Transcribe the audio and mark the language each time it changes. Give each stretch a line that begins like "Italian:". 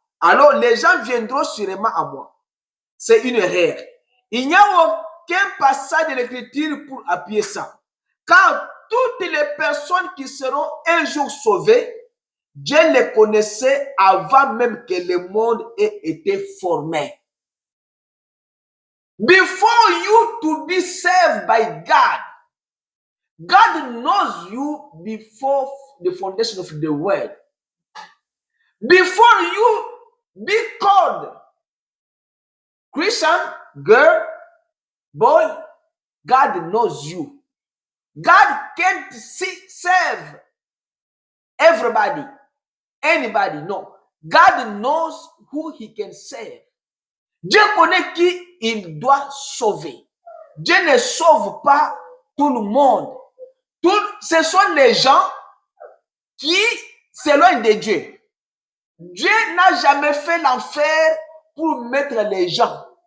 French: Alors les gens viendront sûrement à moi. C'est une erreur. Il n'y a aucun passage de l'écriture pour appuyer ça. Car toutes les personnes qui seront un jour sauvées, Dieu les connaissait avant même que le monde ait été formé.
English: Before you to be saved by God, God knows you before the foundation of the world. Before you be called Christian, girl, boy, God knows you. God can't save everybody, anybody, no. God knows who he can save.
French: Dieu connaît qui il doit sauver. Dieu ne sauve pas tout le monde. Ce sont les gens qui s'éloignent de Dieu. Dieu n'a jamais fait l'enfer pour mettre les gens.